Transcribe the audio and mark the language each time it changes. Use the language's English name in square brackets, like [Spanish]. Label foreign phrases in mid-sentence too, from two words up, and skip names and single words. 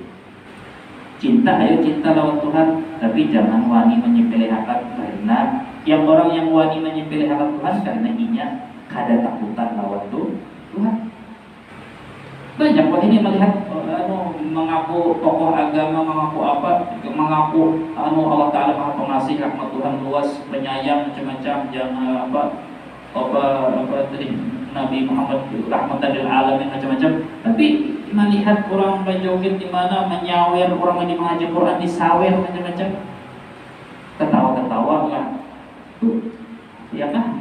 [Banjar] Cinta, ayo cinta lawan Tuhan, tapi jangan wani menyepelekan, karena yang orang yang wani menyepelekan Tuhan karena inya kada takutan lawan Tuhan. [Indonesian] Banyak wah ini melihat mengaku tokoh agama, mengaku apa, mengaku Allah Ta'ala Maha Pengasih, rahmat Tuhan luas, penyayang macam-macam, jangan apa tadi Nabi Muhammad [Arabic] رحمة للعالمين [Indonesian] macam-macam, tapi melihat orang berjoget di mana menyawer orang yang mengaji Quran disawer macam-macam, ketawa-ketawa lah, ya kan?